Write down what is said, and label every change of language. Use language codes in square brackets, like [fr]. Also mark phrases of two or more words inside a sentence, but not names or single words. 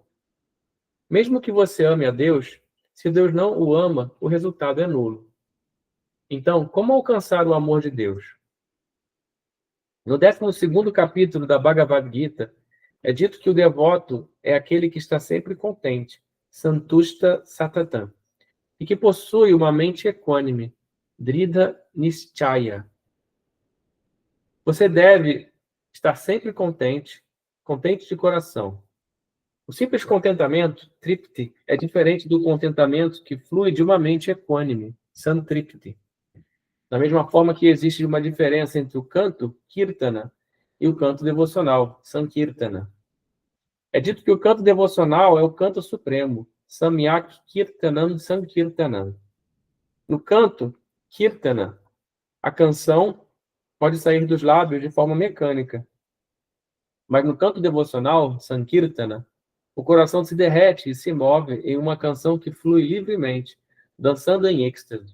[pt] Mesmo que você ame a Deus, se Deus não o ama, o resultado é nulo. Então, como alcançar o amor de Deus? No 12º capítulo da Bhagavad Gita, é dito que o devoto é aquele que está sempre contente, [sa] सन्तुष्ट सततम्, [pt] e que possui uma mente equânime, [sa] दृढ निश्चय. [pt] Você deve estar sempre contente, contente de coração. O simples contentamento, tripti, é diferente do contentamento que flui de uma mente equânime, santripti. Da mesma forma que existe uma diferença entre o canto, kirtana, e o canto devocional, sankirtana. É dito que o canto devocional é o canto supremo, [sa] सम्यक् कीर्तनम् सङ्कीर्तनम्. [pt] No canto, kirtana, a canção pode sair dos lábios de forma mecânica. Mas no canto devocional, sankirtana, o coração se derrete e se move em uma canção que flui livremente, dançando em êxtase.